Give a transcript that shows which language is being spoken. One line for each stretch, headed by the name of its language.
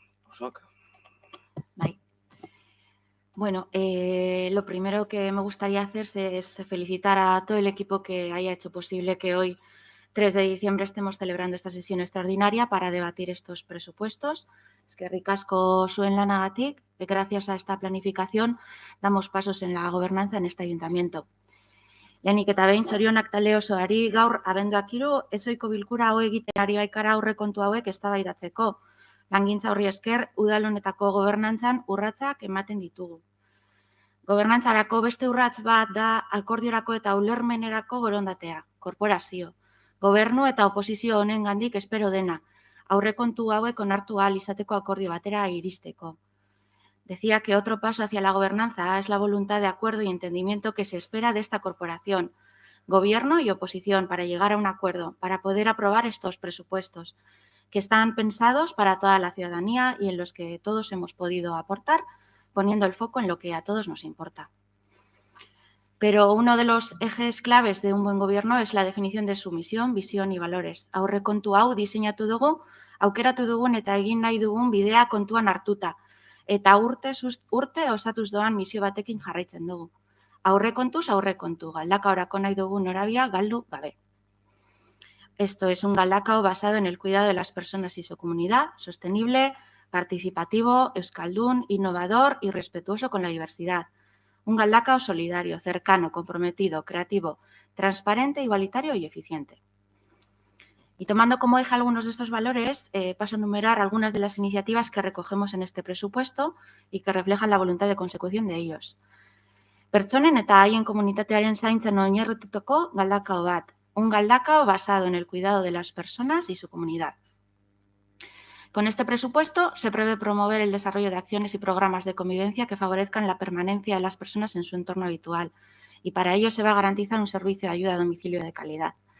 Basque: Osoak. Bye.
Spanish: Bueno, lo primero que me gustaría hacer es felicitar a todo el equipo que haya hecho posible que hoy, 3 de diciembre, estemos celebrando esta sesión extraordinaria para debatir estos presupuestos.
Basque: Eskerrik asko zuen lanagatik.
Spanish: Gracias a esta planificación damos pasos en la gobernanza en este ayuntamiento.
Basque: Lehenik eta behin, zorionak talde osoari gaur abenduak 3 ezohiko bilkura hau egiten ari baikara aurrekontu hauek eztabaidatzeko. Langintza horri esker, udal honetako gobernantzan urratsak ematen ditugu. Gobernantzarako beste urrats bat da akordiorako eta ulermenerako borondatea, korporazio. Gobernu eta oposizio honengandik espero dena, aurrekontu hauek onartu ahal izateko akordio batera iristeko.
Spanish: Decía que otro paso hacia la gobernanza es la voluntad de acuerdo y entendimiento que se espera de esta corporación, gobierno y oposición, para llegar a un acuerdo, para poder aprobar estos presupuestos, que están pensados para toda la ciudadanía y en los que todos hemos podido aportar, poniendo el foco en lo que a todos nos importa. Pero uno de los ejes claves de un buen gobierno es la definición de su misión, visión y valores.
Basque: Aurrekontu hau diseinatu dugu, aukeratu dugun eta egin nahi dugun bidea kontuan hartuta, eta urte osatuz doan misio batekin jarraitzen dugu. Aurrekontuz aurrekontu, galdakaorako nahi dugun norabia galdu gabe.
Spanish: Esto es un galdakao basado en el cuidado de las personas y su comunidad, sostenible, participativo, euskaldun, innovador y respetuoso con la diversidad. Un galdakao solidario, cercano, comprometido, creativo, transparente, igualitario y eficiente. Y tomando como eje algunos de estos valores, paso a enumerar algunas de las iniciativas que recogemos en este presupuesto y que reflejan la voluntad de consecución de ellos.
Basque: Pertsonen eta haien komunitatearen zaintzen oinarritutako galdakao bat.
Spanish: Un galdakao basado en el cuidado de las personas y su comunidad. Con este presupuesto se prevé promover el desarrollo de acciones y programas de convivencia que favorezcan la permanencia de las personas en su entorno habitual, y para ello se va a garantizar un servicio de ayuda a domicilio de calidad.